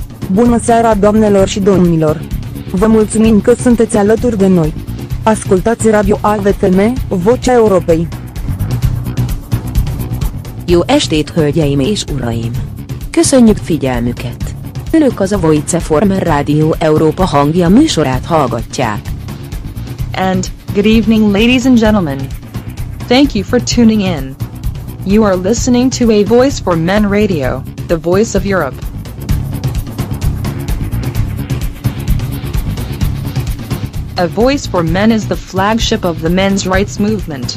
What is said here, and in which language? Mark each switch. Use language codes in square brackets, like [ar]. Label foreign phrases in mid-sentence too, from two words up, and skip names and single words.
[ro] Bună seara, doamnelor și domnilor! Vă mulțumim că sunteți alături de noi. Ascultați Radio AVFM, Vocea Europei. [hu] Jó estét, hölgyeim és uraim! Köszönjük figyelmüket! Önök az AVFM-R Rádió Európa hangja műsorát hallgatják. [en] And, good evening ladies and gentlemen. Thank you for tuning in. You are listening to A Voice for Men Radio, the voice of Europe. A Voice for Men is the flagship of the men's rights movement.